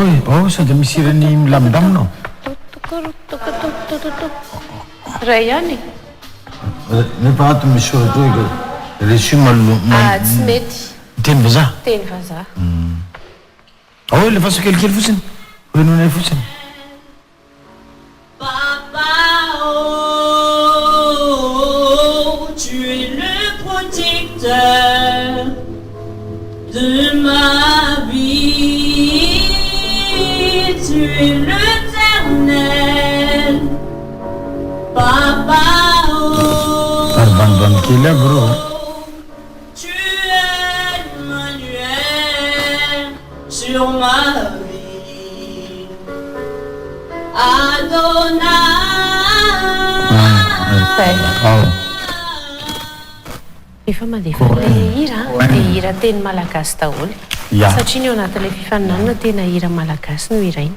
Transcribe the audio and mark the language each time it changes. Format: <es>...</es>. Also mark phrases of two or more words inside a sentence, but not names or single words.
<mg>Oh, sady misy ireny milamindamina. Ray ihany. Nefa ato misy soratra hoe resuma tsy mety. teny vazaha. Teny vazaha. Oh, le faso kelikely fotsiny. Renonay fotsiny.</mg> <fr>Papa, oh, tu es le protecteur de ma vie, tu es l'éternel. Papa, oh,</fr> <mg>Arbanban kely aby rô.</mg> <fr>tu es Emmanuel sur ma vie. Adonai.</fr> <mg>Efa mandefa le hira dia hira teny malagasy daholo. Satria ny ao anatin'ilay fifaninanana tena hira malagasy no hiraina.</mg>